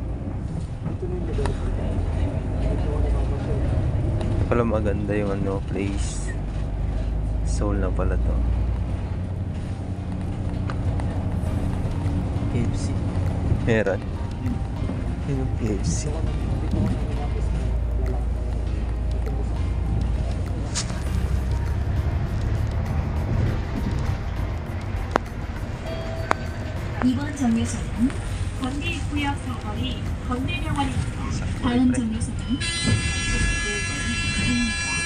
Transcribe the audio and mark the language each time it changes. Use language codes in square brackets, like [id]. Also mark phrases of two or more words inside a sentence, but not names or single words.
[tl] Pala maganda yung ano, place. Seoul na pala to. KFC. Meron. Yun yung KFC. [ko] 이번 정류소는 건대입구역 사거리 건대병원입니다. 다음 정류소는 일본입니다.